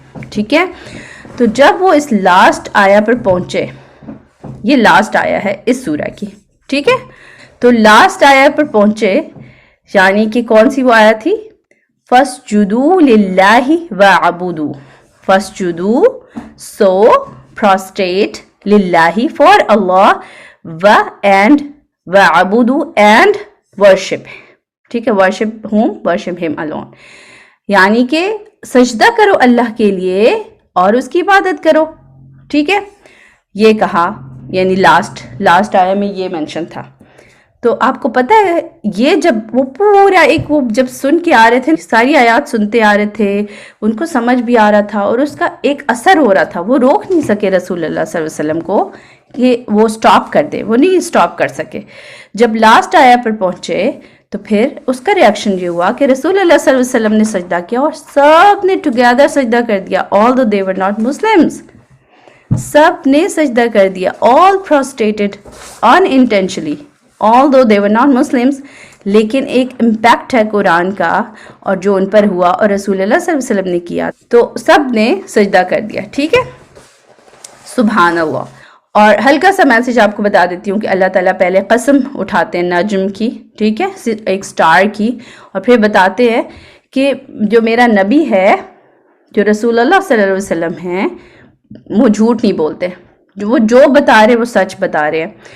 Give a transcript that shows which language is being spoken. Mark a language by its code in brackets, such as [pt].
[ur] ٹھیک ہے، تو جب وہ اس لاسٹ آیا پر پہنچے، یہ لاسٹ آیا ہے اس سورہ کی. ٹھیک ہے، تو لاسٹ آیا پر پہنچے یعنی کہ کون سی وہ آیا تھی؟ [ar] فَاسْجُدُوا لِلَّهِ وَعَبُدُوا. فَاسْجُدُوا [en] so prostrate [ar] لِلَّهِ [en] for Allah and [ar] وَعَبُدُوا [en] and worship. [ur] ٹھیک ہے، [en] worship him alone. [ur] یعنی کہ سجدہ کرو اللہ کے لیے اور اس کی عبادت کرو. ٹھیک ہے، یہ کہا، یعنی لاسٹ آیا میں یہ مینشن تھا. تو آپ کو پتہ ہے یہ جب وہ پورا وہ جب سن کے آ رہے تھے، ساری آیات سنتے آ رہے تھے، ان کو سمجھ بھی آ رہا تھا اور اس کا ایک اثر ہو رہا تھا. وہ روک نہیں سکے رسول اللہ صلی اللہ علیہ وسلم کو کہ وہ سٹاپ کر دے، وہ نہیں سٹاپ کر سکے. جب لاسٹ آیا پر پہنچے تو پھر اس کا ریاکشن یہ ہوا کہ رسول اللہ صلی اللہ علیہ وسلم نے سجدہ کیا اور سب نے ٹوگیدر سجدہ کر دیا. [en] although they were not Muslims, [ur] سب نے سجدہ کر دیا. [en] all prostrated unintentionally although they were not Muslims. [ur] لیکن ایک امپیکٹ ہے قرآن کا اور جو ان پر ہوا اور رسول اللہ صلی اللہ علیہ وسلم نے کیا تو سب نے سجدہ کر دیا. ٹھیک ہے، سبحان اللہ. اور ہلکا سا میسج آپ کو بتا دیتی ہوں کہ اللہ تعالیٰ پہلے قسم اٹھاتے ہیں نجم کی، ٹھیک ہے، ایک سٹار کی، اور پھر بتاتے ہیں کہ جو میرا نبی ہے، جو رسول اللہ صلی اللہ علیہ وسلم ہیں، وہ جھوٹ نہیں بولتے، وہ جو بتا رہے وہ سچ بتا رہے ہیں.